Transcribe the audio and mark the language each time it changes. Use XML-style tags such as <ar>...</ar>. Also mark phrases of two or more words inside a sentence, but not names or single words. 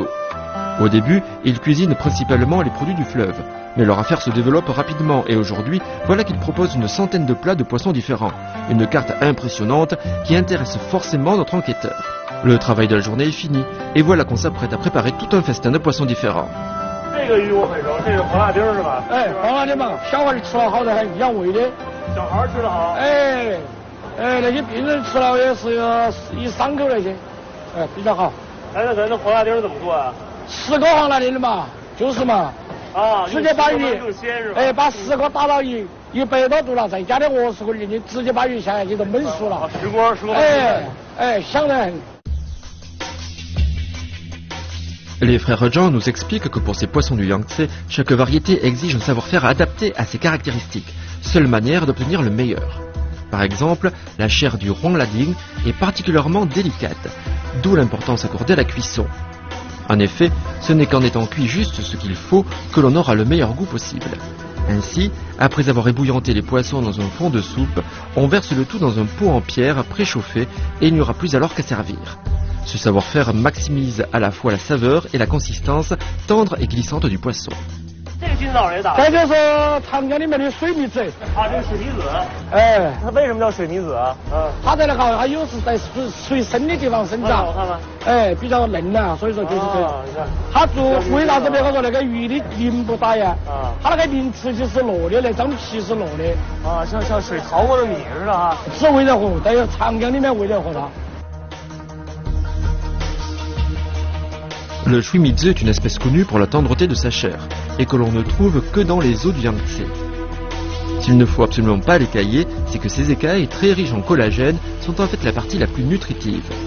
<fr>Au début, ils cuisinent principalement les produits du fleuve, mais leur affaire se développe rapidement et aujourd'hui, voilà qu'ils proposent une centaine de plats de poissons différents. Une carte impressionnante qui intéresse forcément notre enquêteur. Le travail de la journée est fini et voilà qu'on s'apprête à préparer tout un festin de poissons différents.</fr> <zh>这个鱼我很熟，这是黄辣丁是吧？哎，黄辣丁嘛，小孩儿吃了好得很，养胃的。小孩吃的好。哎，那些病人吃了也是一伤口那些，比较好。哎，那咱这黄辣丁怎么做啊？10个黄辣丁的嘛，就是嘛。啊，直接把鱼，把10个打到100多度了，再加点鹅丝棍进去，直接把鱼下下去都焖熟了。石锅。香得很。</zh> <fr>Les frères Zhang nous expliquent que pour ces poissons du Yangtze, chaque variété exige un savoir-faire adapté à ses caractéristiques, seule manière d'obtenir le meilleur. Par exemple, la chair du huanglading est particulièrement délicate, d'où l'importance accordée à la cuisson. En effet, ce n'est qu'en étant cuit juste ce qu'il faut que l'on aura le meilleur goût possible. Ainsi, après avoir ébouillanté les poissons dans un fond de soupe, on verse le tout dans un pot en pierre préchauffé et il n'y aura plus alors qu'à servir. Ce savoir-faire maximise à la fois la saveur et la consistance tendre et glissante du poisson.</fr> <zh>这今早上也打。这就是长江里面的水蜜子。啊，这是水蜜子。哎，它为什么叫水蜜子啊？它在那个它有时在水深的地方生长。我看看。哎，比较嫩呐，所以说就是这。你看。它为啥子别个说那个鱼的鳞不打呀？啊。它那个鳞吃起是糯的，那张皮是糯的。啊，像水淘过的米似的哈。是为了活，在长江里面为了活它。</zh> <fr>Le Shuimizu est une espèce connue pour la tendreté de sa chair et que l'on ne trouve que dans les eaux du Yangtze. S'il ne faut absolument pas l'écailler, c'est que ces écailles, très riches en collagène, sont en fait la partie la plus nutritive.</fr>